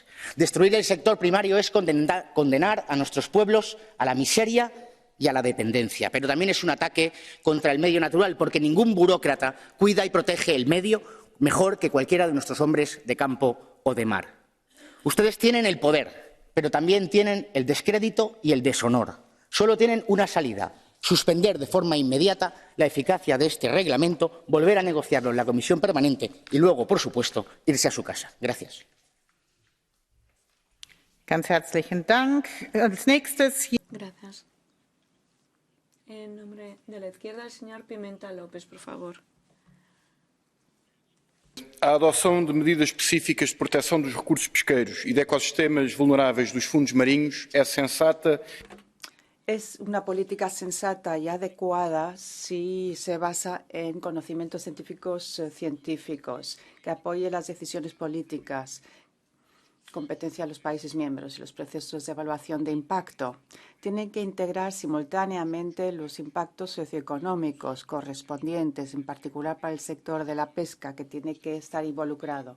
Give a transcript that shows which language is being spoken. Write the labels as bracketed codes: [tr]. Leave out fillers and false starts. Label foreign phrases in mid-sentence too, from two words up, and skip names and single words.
[es] Destruir el sector primario es condenar a nuestros pueblos a la miseria y a la dependencia, pero también es un ataque contra el medio natural, porque ningún burócrata cuida y protege el medio mejor que cualquiera de nuestros hombres de campo o de mar. Ustedes tienen el poder, pero también tienen el descrédito y el deshonor. Solo tienen una salida: suspender de forma inmediata la eficacia de este reglamento, volver a negociarlo en la Comisión Permanente y luego, por supuesto, irse a su casa. Gracias. [de] Ganz herzlichen Dank. Als nächstes [es] Gracias. En nombre de la izquierda, el señor Pimenta López, por favor. [pt] A adoção de medidas específicas de proteção dos recursos pesqueiros e de ecossistemas vulneráveis dos fundos marinhos é sensata. [es] Es una política sensata y adecuada si se basa en conocimientos científicos, que apoye las decisiones políticas, competencia de los países miembros y los procesos de evaluación de impacto. Tienen que integrar simultáneamente los impactos socioeconómicos correspondientes, en particular para el sector de la pesca, que tiene que estar involucrado.